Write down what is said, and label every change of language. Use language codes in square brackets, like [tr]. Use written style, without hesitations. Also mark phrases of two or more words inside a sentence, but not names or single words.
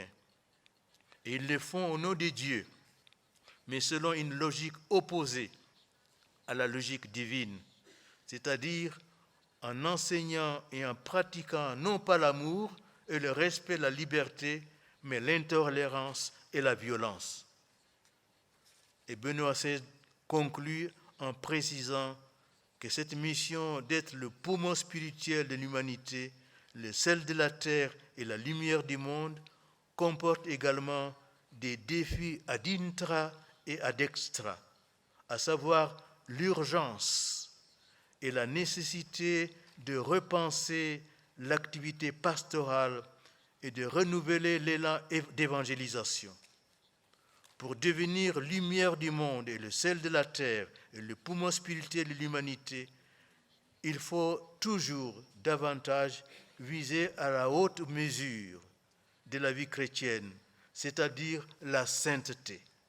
[fr] Et ils le font au nom de Dieu, mais selon une logique opposée à la logique divine, c'est-à-dire en enseignant et en pratiquant non pas l'amour et le respect, la liberté, mais l'intolérance et la violence. Et Benoît XVI conclut en précisant que cette mission d'être le poumon spirituel de l'humanité, le sel de la terre et la lumière du monde, comporte également des défis [la] ad intra et ad extra, [fr] à savoir l'urgence et la nécessité de repenser l'activité pastorale et de renouveler l'élan d'évangélisation. Pour devenir lumière du monde et le sel de la terre et le poumon spirituel de l'humanité, il faut toujours davantage viser à la haute mesure de la vie chrétienne, c'est-à-dire la sainteté.